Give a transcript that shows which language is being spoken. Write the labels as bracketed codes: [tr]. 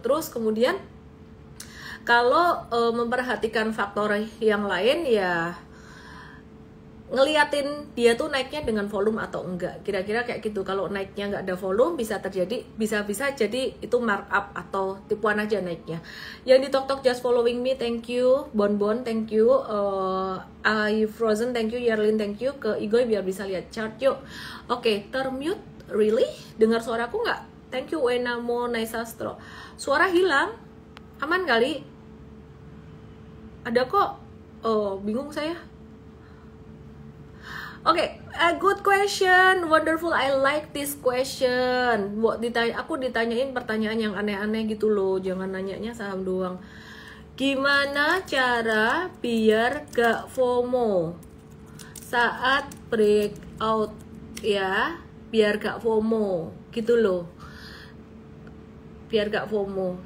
[id] Terus kemudian kalau memperhatikan faktor yang lain ya ngeliatin dia tuh naiknya dengan volume atau enggak, kira-kira kayak gitu. Kalau naiknya nggak ada volume bisa terjadi, bisa jadi itu markup atau tipuan aja naiknya. Yang di TokTok [en] just following me, thank you. Bonbon, thank you. I Frozen, thank you. Yerlin, thank you. [id] Ke Igoy biar bisa lihat chart yuk. Oke, termute, really? Dengar suaraku nggak? [en] Thank you [id] Wenamo Naisastro. Suara hilang, aman kali? Ada kok. Oh, bingung saya. [en] Oke, a good question, wonderful, I like this question. [id] Aku ditanyain pertanyaan yang aneh-aneh gitu loh, jangan nanyanya saham doang. Gimana cara biar gak FOMO saat breakout ya? Biar gak FOMO gitu loh. Biar gak FOMO.